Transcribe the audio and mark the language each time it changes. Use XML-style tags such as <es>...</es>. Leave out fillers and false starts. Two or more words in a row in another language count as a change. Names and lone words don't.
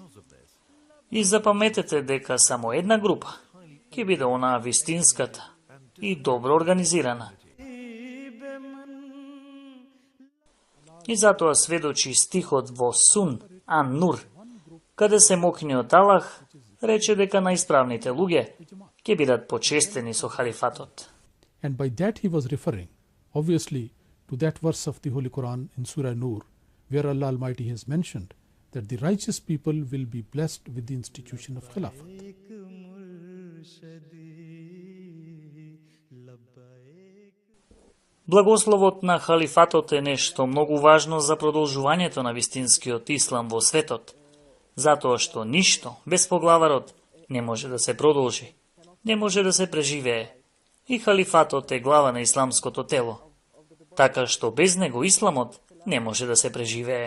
<mk>И запаметете дека само една група ќе биде онаа вистинската и добро организирана. И затоа сведочи стихот во Сун Ан-Нур, каде се мокниот Аллах рече дека најисправните луѓе ќе бидат почестени со халифатот.</mk> <en>And by that he was referring, obviously, to that verse of the Holy Quran in Surah Nur, where Allah Almighty has mentioned that the righteous people will be blessed with the institution of Khilafat.</en> <mk>Благословот на халифатот е нешто многу важно за продолжувањето на вистинскиот ислам во светот, затоа што ништо без поглаварот не може да се продолжи, не може да се преживее, и халифатот е глава на исламското тело, така што без него исламот не може да се преживее.</mk>